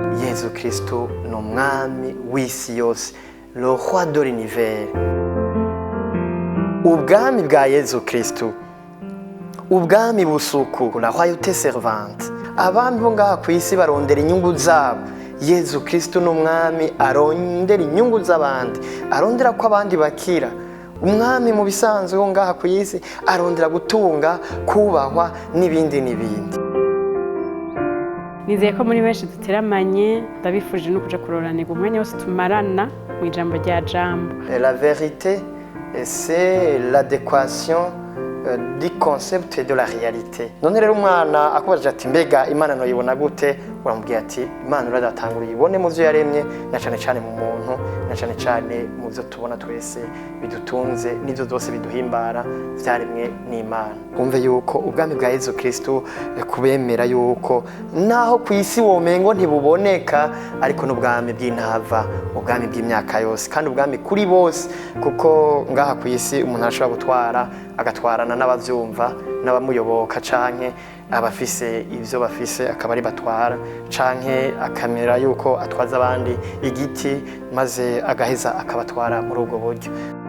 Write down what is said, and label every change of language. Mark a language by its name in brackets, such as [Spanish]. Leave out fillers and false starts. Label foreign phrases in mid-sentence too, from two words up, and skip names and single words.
[Rundi] Yezu Kristu ni umwami w'isi yose, [French] le roi de l'univers. [Rundi] Ubwami bwa Yezu Kristu, ubwami busuku, [French] la royauté servante. [Rundi] Abami bo ngaha kw'isi barondera inyungu zabo. Yezu Kristu ni umwami arondera inyungu z'abandi, arondera ko abandi bakira. Umwami mu bisanzwe wo ngaha kw'isi arondera gutunga, kubahwa n'ibindi n'ibindi. Nizeye ko muri benshi duteramanye, ndabifuje no kuja kuroranirwa umwanya wose tumarana mu ijambo rya Jambo. [French] La vérité, c'est l'adéquation du concept et de la réalité. [Rundi] None rero umwana akubaje ati mbega Imana no yibona gute, uramubwiye ati Imana uradatangura yibone mu byo yaremye, na cyane cyane mu muntu, na cyane cyane mu byo tubona twese bidutunze n'ibyo byose biduhimbara byaremwe n'Imana. Kumve yuko ubwami bwa Yezu Kristu kubemera yuko naho ku isi womengo ntibuboneka, ariko n'ubwami bw'intava, ubwami bw'imyaka yose, kandi ubwami kuri bose, kuko ngaha ku isi umuntu ashobora gutwara agatwarana n'abavyumva n'abamuyoboka, canke abafise ivyo bafise akaba ari batwara, canke akamera yuko atwaza abandi igiti maze agaheza akabatwara muri ubwo buryo.